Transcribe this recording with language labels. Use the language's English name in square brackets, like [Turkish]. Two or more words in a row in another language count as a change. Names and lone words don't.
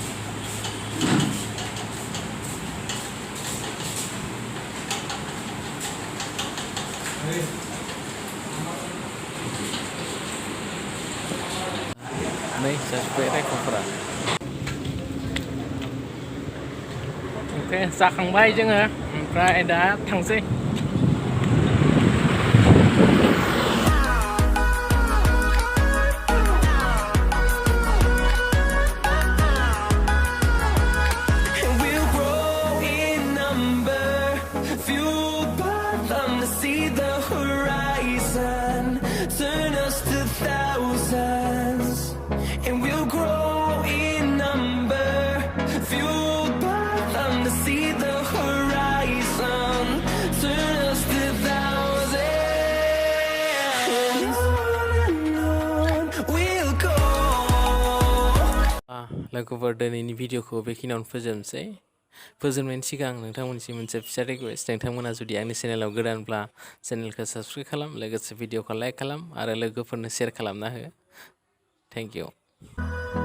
[Bodo] नै जाजोब्बाय रायखंफोरा ओमफ्राय जाखांबाय जोङो ओमफ्राय दा थांसै [English] And we'll grow in number, fueled by them to see the horizon, turn us to thousands. And we'll grow in number, fueled by them to see the horizon, turn us to thousands. And on we'll go. [Bodo] लोगोफोर दिनैनि भिडिअखौ बेखिनियावनो फोजोबनोसै फोजोबनायनि सिगां नोंथांमोनसिम मोनसे फिसा रिकुवेस्ट नोंथांमोना जुदि आंनि चेनेलाव गोदानब्ला चेनेलखौ साबस्क्राइब खालाम लोगोसे भिडिअखौ लाइक खालाम आरो लोगोफोरनो शेयार खालामना हो [English] thank you